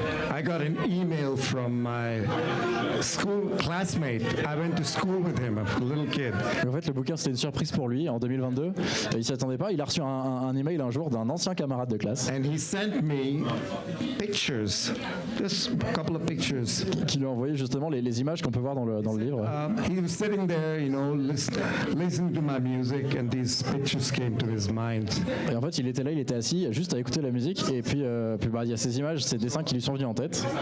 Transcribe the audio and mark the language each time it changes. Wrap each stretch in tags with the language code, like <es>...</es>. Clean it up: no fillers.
<en>I got an email from my school classmate. I went to school with him, a little kid.</en> <fr>En fait, le bouquin, c'était une surprise pour lui en 2022. Il s'y attendait pas. Il a reçu un email un jour d'un ancien camarade de classe.</fr> <en>And he sent me pictures, just a couple of pictures.</en> <fr>Qui lui a envoyé justement les images qu'on peut voir dans le livre.</fr> <en>He was sitting there, listening to my music, and these pictures came to his mind.</en> <fr>Et en fait, il était assis, juste à écouter la musique, et puis il y a ces images, ces dessins qui lui sont venus en tête.</fr>